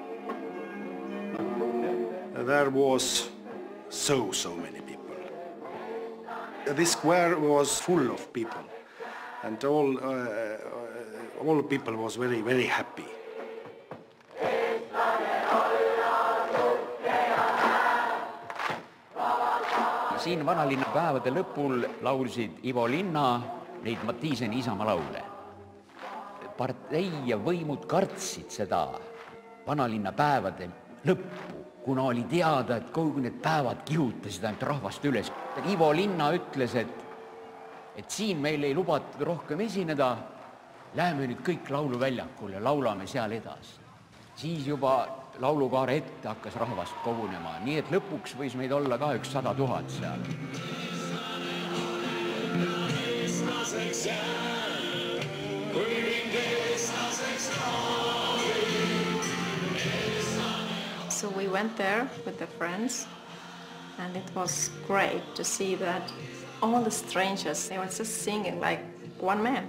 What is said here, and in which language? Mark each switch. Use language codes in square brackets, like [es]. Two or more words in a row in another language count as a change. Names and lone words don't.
[en] There was so many people. The square was full of people, and all people was very happy. [et] Siin vanalinna päevade lõpul laulsid Ivo Linna neid Mattiiseni Isamaa laule. Partei ja võimud kartsid seda vanalinna päevade lõppu, kuna oli teada, et kogu need päevad kihutasid ainult rahvast üles. Ivo Linna ütles, et siin meil ei lubatud rohkem esineda, läheme nüüd kõik lauluväljakule ja laulame seal edasi. Siis juba laulukaare ette hakkas rahvast kogunema, nii et lõpuks võis meid olla ka 100 000 seal. [en] So we went there with the friends, and it was great to see that all the strangers, they were just singing like one man.